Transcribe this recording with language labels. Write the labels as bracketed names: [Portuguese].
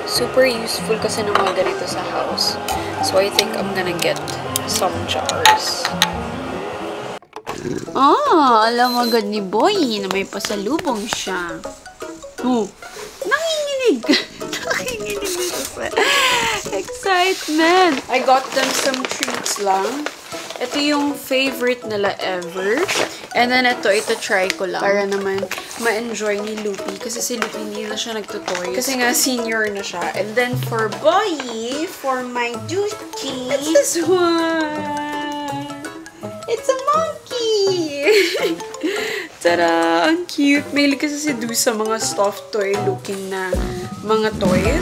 [Filipino] Super useful kasi ng mga ganito sa house. [English] So I think I'm gonna get some jars. [Filipino] Alam agad ni Boy na may pasalubong siya. Oh, nanginginig! Nanginginig sa excitement! [English] I got them some treats lang. [Filipino] Ito yung favorite nila ever. And then ito try ko lang. Para naman ma-enjoy ni Loopy. Kasi si Loopy hindi na siya nagtutoy. Kasi nga senior na siya. [English] And then for Boy, for my duty, it's this one! It's a monkey! Tada! [Filipino] Ang cute! Mahilig kasi si Du sa mga stuffed toy looking na mga toys.